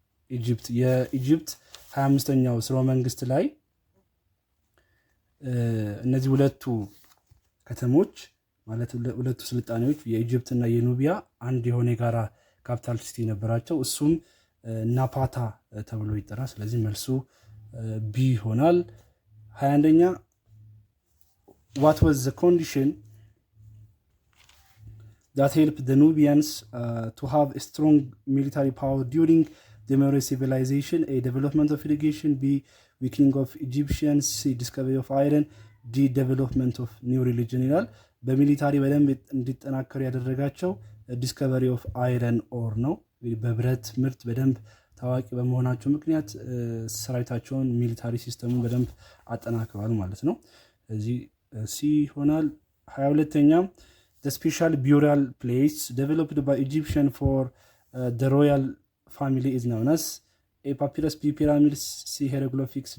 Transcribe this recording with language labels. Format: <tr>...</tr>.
<am>ኢጂፕት የኢጂፕት 25ኛው ስርወ መንግስት ላይ እነዚህ ሁለቱ ከተሞች ማለት ሁለቱ ስልጣኔዎች የኢጂፕት እና የኑቢያ አንድ የሆነ የጋራ ካፒታል ሲቲ ነበራቸው። እሱም ናፓታ ተብሎ ይጠራል። ስለዚህ መልሱ ቢ ይሆናል። 21ኛ</am> <en>what was the condition that helped the Nubians to have a strong military power during the Meroe civilization? A, development of irrigation. B, weakening of Egyptians. C, discovery of iron. D, development of new religion ይላል።</en> <am>በሚሊታሪ በደንብ እንዲጠናከሩ ያደረጋቸው</am> <en>ዲስከቨሪ ኦፍ አይረን ኦር ነው።</en> <am>በብረት ምርት በደንብ ታዋቂ በመሆናቸው ምክንያት ሰራዊታቸውን ሚሊታሪ ሲስተሙን በደንብ አጠናክረዋል ማለት ነው። እዚህ ሲ ይሆናል።</am> <en>22ኛ the special burial place developed by Egyptian for the royal family is known as A, papyrus. B, pyramids. C, hieroglyphics.</en>